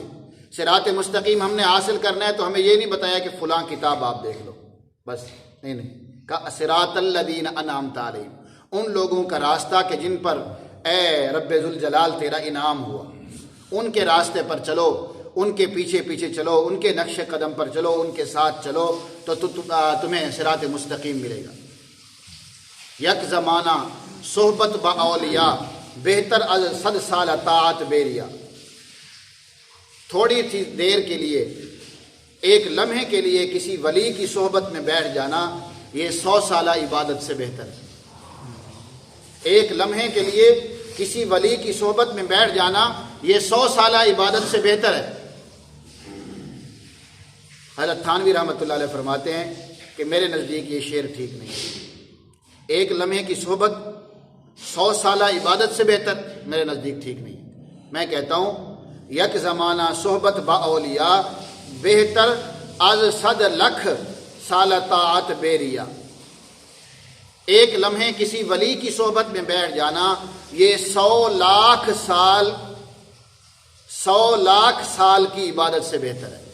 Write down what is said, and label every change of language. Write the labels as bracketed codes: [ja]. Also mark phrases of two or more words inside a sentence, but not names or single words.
[ur] صراط مستقیم ہم نے حاصل کرنا ہے تو ہمیں یہ نہیں بتایا کہ فلاں کتاب آپ دیکھ لو، بس نہیں، کہ [ar] صراط الذین انعمت علیہم، [ur] ان لوگوں کا راستہ کہ جن پر اے رب ذوالجلال تیرا انعام ہوا، ان کے راستے پر چلو، ان کے پیچھے پیچھے چلو، ان کے نقش قدم پر چلو، ان کے ساتھ چلو تو تمہیں صراط مستقیم ملے گا۔ [fa] یک زمانہ صحبت با اولیاء بہتر از 100 سال طاعت بیریا۔ [ur] تھوڑی سی دیر کے لیے، ایک لمحے کے لیے کسی ولی کی صحبت میں بیٹھ جانا یہ 100 سالہ عبادت سے بہتر ہے۔ ایک لمحے کے لیے کسی ولی کی صحبت میں بیٹھ جانا یہ 100 سالہ عبادت سے بہتر ہے۔ حضرت تھانوی رحمۃ اللہ علیہ فرماتے ہیں کہ میرے نزدیک یہ شعر ٹھیک نہیں ہے، ایک لمحے کی صحبت 100 سالہ عبادت سے بہتر میرے نزدیک ٹھیک نہیں ہے۔ میں کہتا ہوں [fa] یک زمانہ صحبت با اولیاء بہتر از 100 لاکھ سال طاعت بیریا۔ [ur] ایک لمحے کسی ولی کی صحبت میں بیٹھ جانا یہ 100 لاکھ سال کی عبادت سے بہتر ہے۔